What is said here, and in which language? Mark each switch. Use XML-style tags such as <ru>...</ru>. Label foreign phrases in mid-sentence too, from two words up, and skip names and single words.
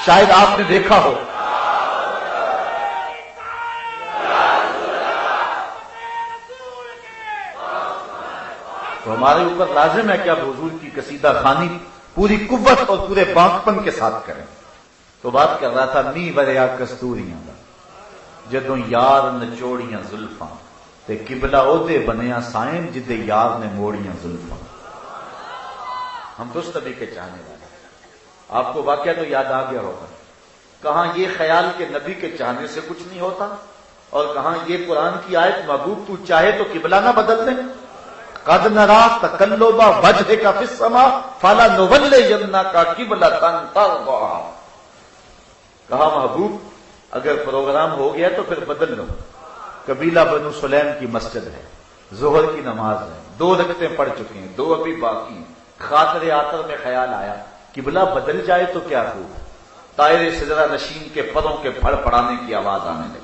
<ur>شاید آپ نے دیکھا ہو تو ہمارے اوپر لازم ہے کہ اب حضور کی قصیدہ خوانی پوری قوت اور پورے بانکپن کے ساتھ کریں۔ تو بات کر رہا تھا</ur> <pa>می بریا کستوریاں دا جدوں یار نچوڑیاں زلفاں، تے قبلہ او دے بنیا سائن جدے یار نے موڑیاں زلفاں۔</pa> <ur>ہم تو اس نبی کے چاہنے والے ہیں۔ آپ کو واقعہ تو یاد آ گیا ہوگا، کہاں یہ خیال کہ نبی کے چاہنے سے کچھ نہیں ہوتا، اور کہاں یہ قرآن کی آیت محبوب تو چاہے تو قبلہ نہ بدل دیں۔</ur> <ar>قد نرا تقلب وجهك في السماء فلنولينك قبلة ترضاها۔</ar> <ur>کہا محبوب اگر پروگرام ہو گیا تو پھر بدل لو۔ قبیلہ بنو سلیم کی مسجد ہے، ظہر کی نماز ہے، 2 رکعتیں پڑھ چکے ہیں، 2 ابھی باقی ہیں، خاطر آطر میں خیال آیا قبلہ بدل جائے تو کیا ہو، طائر سدرہ نشین کے پروں کے پھڑ پڑانے کی آواز آنے لگی۔</ur>